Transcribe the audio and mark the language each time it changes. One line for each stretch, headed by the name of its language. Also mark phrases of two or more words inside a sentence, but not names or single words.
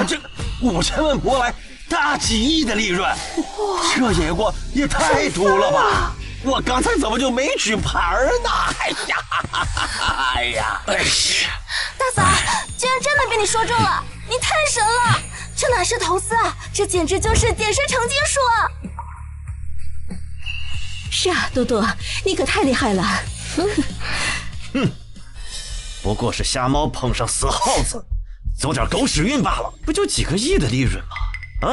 Chinese: 這5000萬博來大幾億的利潤，這眼光也太毒了吧！我剛才怎麼就沒舉牌呢？哎呀！大嫂，居然真的被你說中了，你太神了！這哪是投資啊，這簡直就是點石成金術啊！是啊，多多，你可太厲害了。不過是瞎貓碰上死耗子，走點狗屎運罷了，不就幾個億的利潤嗎？